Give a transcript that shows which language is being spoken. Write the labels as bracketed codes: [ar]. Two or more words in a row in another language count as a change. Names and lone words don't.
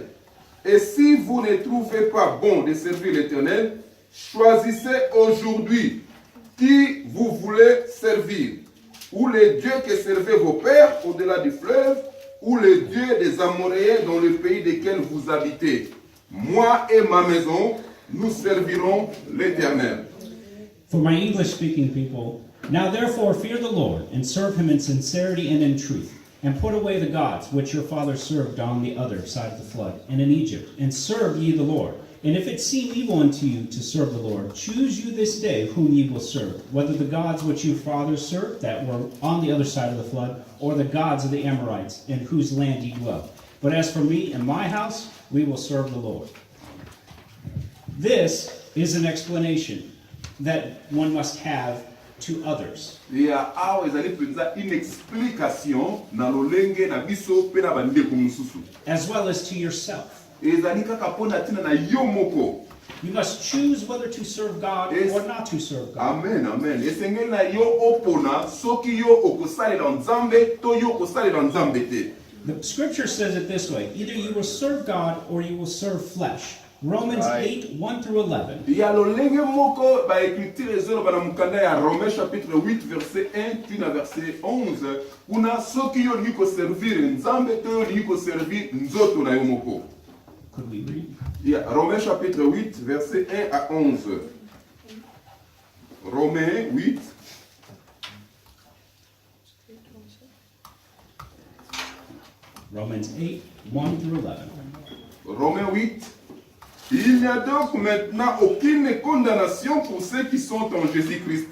[fr] Et si vous ne trouvez pas bon de servir l'Éternel, choisissez aujourd'hui qui vous voulez servir, ou les dieux que servaient vos pères au-delà du fleuve, ou les dieux des Amoréens dans le pays desquels vous habitez. Moi et ma maison, nous servirons l'Éternel. [en] For my English-speaking people, now therefore fear the Lord, and serve him in sincerity and in truth, and put away the gods which your fathers served on the other side of the flood, and in Egypt, and serve ye the Lord. And if it seem evil unto you to serve the Lord, choose you this day whom ye will serve, whether the gods which your fathers served that were on the other side of the flood, or the gods of the Amorites, in whose land ye dwell. But as for me and my house, we will serve the Lord. This is an explanation that one must have to others. [ln] Ya awa ezali penza [fr] une explication [ln] na lolenge na biso pe na bandeko mosusu. [en] As well as to yourself. [ln] Ezali kaka mpona ntina na yo moko. [en] You must choose whether to serve God or not to serve God. Amen, amen. [ln] Esengeli na yo opona soki yo okosalela Nzambe to yo okosalela Nzambe te. [en] The scripture says it this way: either you will serve God or you will serve flesh. Romans 8, 1 through 11. [ln] Ya lolenge moko ba écriture ezolo bana mukanda ya [fr] Romains chapitre 8 verset 1 [ln] tina verset 11 kuna soki yo liko servir Nzambe to yo liko servir nzoto na yo moko. [en] Could we read? [fr] Ya Romains chapitre 8 verset 1 à 11. Romains 8 [en] Romans 8, 1 through 11. [fr] Romains 8. Il n'y a donc maintenant aucune condamnation pour ceux qui sont en Jésus-Christ.